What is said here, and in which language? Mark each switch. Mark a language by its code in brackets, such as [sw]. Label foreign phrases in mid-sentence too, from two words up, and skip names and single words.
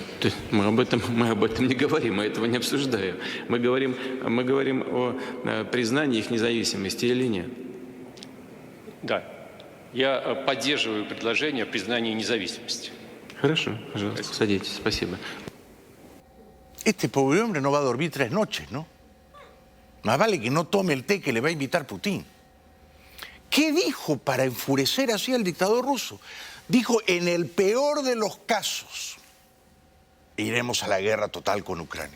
[ru] Да, мы об этом не говорим, мы этого не обсуждаем. Мы говорим о признании их независимости или нет. Да, я поддерживаю предложение о признании независимости. Хорошо, пожалуйста, садитесь, спасибо. [es] Este pobre hombre no va a dormir 3 noches, ¿no? Más vale que no tome el té que le va a invitar Putin. ¿Qué dijo para enfurecer así al dictador ruso? Dijo, en el peor de los casos, iremos a la guerra total con Ucrania.